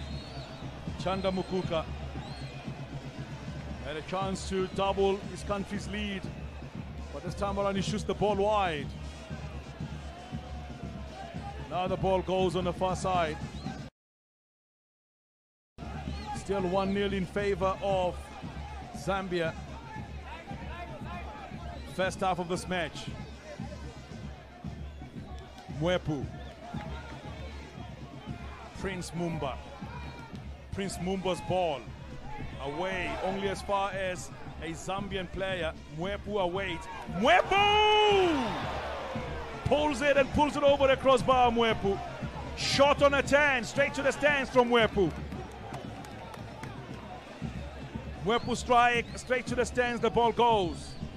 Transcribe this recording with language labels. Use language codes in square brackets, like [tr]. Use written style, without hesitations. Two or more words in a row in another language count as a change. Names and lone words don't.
[en] Chanda Mukuka had a chance to double his country's lead, but this time around he shoots the ball wide. Now the ball goes on the far side. Still 1-0 in favor of Zambia. First half of this match. Mwepu. Prince Mumba. Prince Mumba's ball. Away only as far as a Zambian player. Mwepu awaits. Mwepu! Pulls it and pulls it over the crossbar, Mwepu. Shot on a 10, straight to the stands from Mwepu. Mwepu strike, straight to the stands, the ball goes.